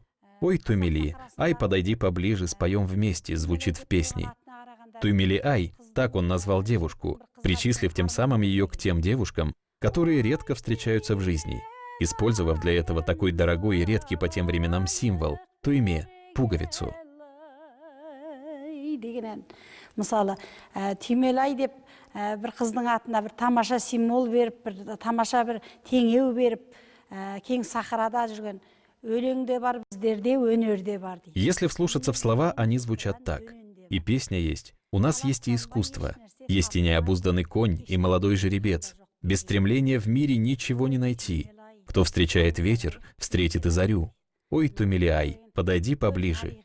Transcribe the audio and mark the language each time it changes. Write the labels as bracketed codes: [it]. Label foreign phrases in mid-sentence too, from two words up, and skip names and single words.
[ru] «Ой, Туймили, ай, подойди поближе, споем вместе», звучит в песне. Туймили-ай — так он назвал девушку, причислив тем самым ее к тем девушкам, которые редко встречаются в жизни, использовав для этого такой дорогой и редкий по тем временам символ — туйме, пуговицу. [kk] Мысалы, Түймелай деп бір қыздың атына бір тамаша символ беріп, бір тамаша бір теңеу беріп, кең сахарада жүрген өлеңде бар, біздерде өнерде бар дейді. [ru] Если вслушаться в слова, они звучат так. И песня есть. У нас есть и искусство. Есть и необузданный конь, и молодой жеребец. Без стремления в мире ничего не найти. Кто встречает ветер, встретит и зарю. Ой, Туймили-ай, подойди поближе.